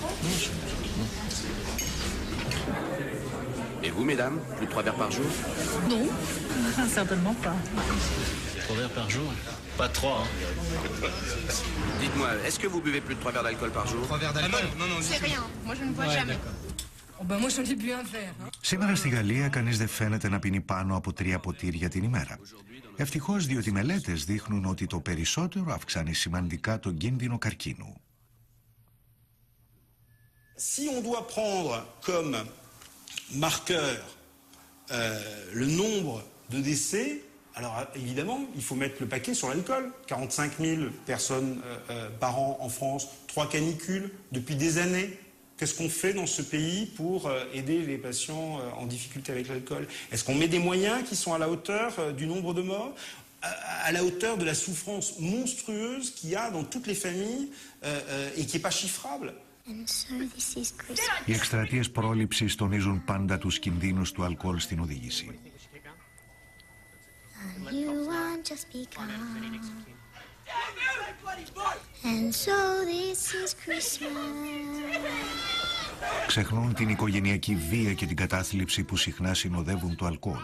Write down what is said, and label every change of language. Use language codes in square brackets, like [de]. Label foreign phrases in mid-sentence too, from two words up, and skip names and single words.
[fr] Et vous, mesdames, plus de 3 verres par jour? Non, certainement pas. 3 verres par jour? Pas 3, hein. Dites-moi, est-ce que vous buvez plus de 3 verres d'alcool par jour? 3 verres d'alcool? Non, c'est rien. Moi, je ne bois jamais. Moi, j'en ai bu un verre. [el] Σήμερα στη Γαλλία κανείς δεν φαίνεται να πίνει πάνω από 3 ποτήρια την ημέρα. Ευτυχώς, διότι μελέτες δείχνουν ότι το περισσότερο αυξάνει σημαντικά τον κίνδυνο καρκίνου. [fr] Si on doit prendre comme marqueur le nombre de décès, alors évidemment, il faut mettre le paquet sur l'alcool. 45 000 personnes par an en France, 3 canicules depuis des années. Qu'est-ce qu'on fait dans ce pays pour aider les patients en difficulté avec l'alcool? Est-ce qu'on met des moyens qui sont à la hauteur du nombre de morts, à la hauteur de la souffrance monstrueuse qu'il y a dans toutes les familles et qui n'est pas chiffrable? [el] Οι εκστρατείες πρόληψης τονίζουν πάντα τους κινδύνους του αλκοόλ στην οδήγηση. Ξεχνούν την οικογενειακή βία και την κατάθλιψη που συχνά συνοδεύουν το αλκοόλ.